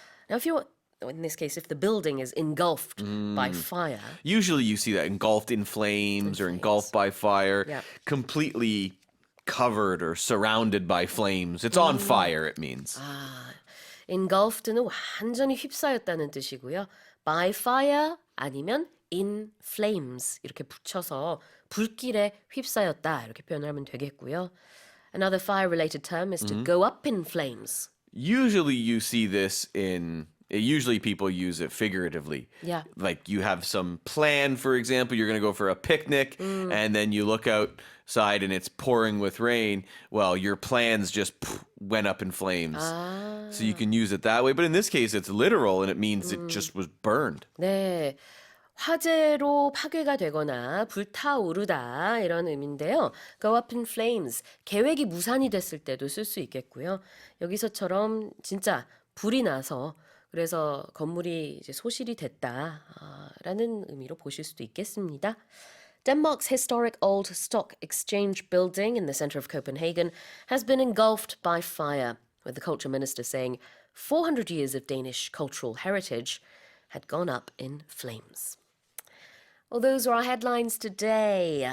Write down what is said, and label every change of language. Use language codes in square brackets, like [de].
[en] Now, in this case, if the building is engulfed by fire, Usually you see that engulfed in flames or engulfed by fire, Yeah. completely covered or surrounded by flames. It's on fire, it means. [ko] engulfed는 완전히 휩싸였다는 뜻이고요. [en] By fire [ko] 아니면 [en] in flames [ko] 이렇게 붙여서 불길에 휩싸였다 이렇게 표현을 하면 되겠고요. [en] Another fire-related term is to go up in flames. Usually you see this usually people use it figuratively. Yeah. Like you have some plan, for example, you're going to go for a picnic and then you look outside and it's pouring with rain. Well, your plans just went up in flames. So you can use it that way. But in this case, it's literal and it means it just was burned. [ko] 네. 화재로 파괴가 되거나 불타오르다 이런 의미인데요. [en] Go up in flames. [ko] 계획이 무산이 됐을 때도 쓸 수 있겠고요. 여기서처럼 진짜 불이 나서 그래서 건물이 이제 소실이 됐다라는 의미로 보실 수도 있겠습니다. [en] Denmark's historic old stock exchange building in the center of Copenhagen has been engulfed by fire, with the culture minister saying 400 years of Danish cultural heritage had gone up in flames. Well, those are our headlines today.